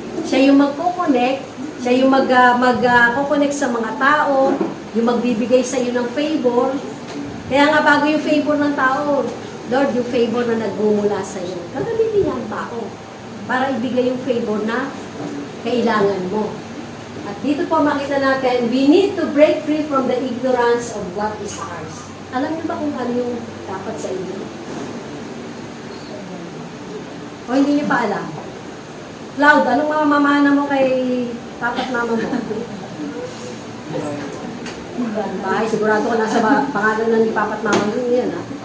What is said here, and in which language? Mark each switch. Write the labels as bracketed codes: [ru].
[tl] Siya yung magkoconnect, siya yung mag-connect sa mga tao, yung magbibigay sa iyo ng favor. Kaya nga bago yung favor ng tao, Lord, yung favor na nagmumula sa iyo. Gagamitin niya ang tao para ibigay yung favor na kailangan mo. At dito po makita natin, [en] we need to break free from the ignorance of what is ours. [tl] Alam niyo ba kung ano yung dapat sa inyo? O hindi niyo pa alam? Cloud, anong mamamana mo kay papa at mama mo? Bahay, sigurado ko nasa pangalan na ni papa at mama mo yan, ha?